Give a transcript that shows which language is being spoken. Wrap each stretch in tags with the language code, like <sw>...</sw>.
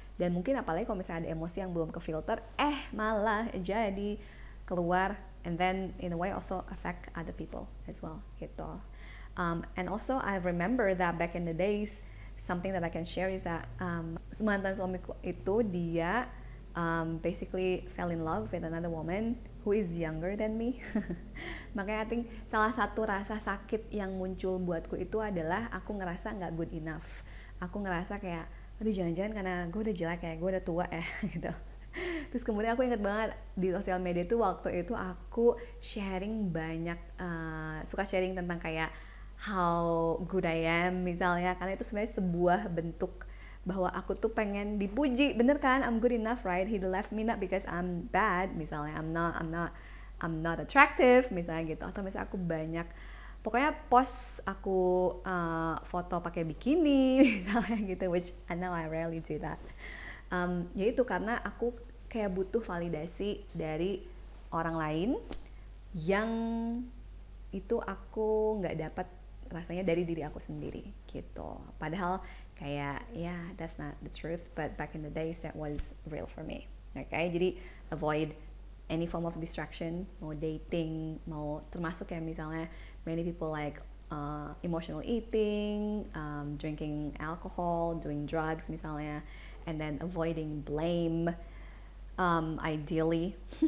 <id>Dan mungkin apalagi kalau misalnya ada emosi yang belum kefilter, malah jadi keluar,</id> <en>and then in a way also affect other people as well</en> <id>gitu.</id> <en>And also I remember that back in the days, something that I can share is that</en> <id>mantan suamiku itu dia</id> <en>basically fell in love with another woman who is younger than me.</en> <id>Makanya</id> <en>I think</en> <id>salah satu rasa sakit yang muncul buatku itu adalah aku ngerasa nggak good enough. Aku ngerasa kayak, aduh jangan-jangan karena gue udah jelek ya, gue udah tua ya gitu. Terus kemudian aku inget banget di sosial media tuh waktu itu aku sharing banyak, suka sharing tentang kayak</id> <en>how good I am</en> <id>misalnya, karena itu sebenarnya sebuah bentuk bahwa aku tuh pengen dipuji, bener kan?</id> <en>I'm good enough, right? He left me not because I'm bad,</en> <id>misalnya</id> <en>I'm not attractive, misalnya gitu.</en> <id>Atau misalnya aku banyak, pokoknya post aku foto pakai bikini, misalnya gitu,</id> <en>which I know I rarely do that.</en> <id>Yaitu karena aku kayak butuh validasi dari orang lain yang itu aku nggak dapat rasanya dari diri aku sendiri gitu. Padahal kayak</id> <en>that's not the truth, but back in the days that was real for me. Okay,</en> <id>jadi</id> <en>avoid any form of distraction, mau dating,</en> <id>mau termasuk kayak misalnya</id> <en>many people like emotional eating, drinking alcohol, doing drugs misalnya, and then avoiding blame, ideally.</en>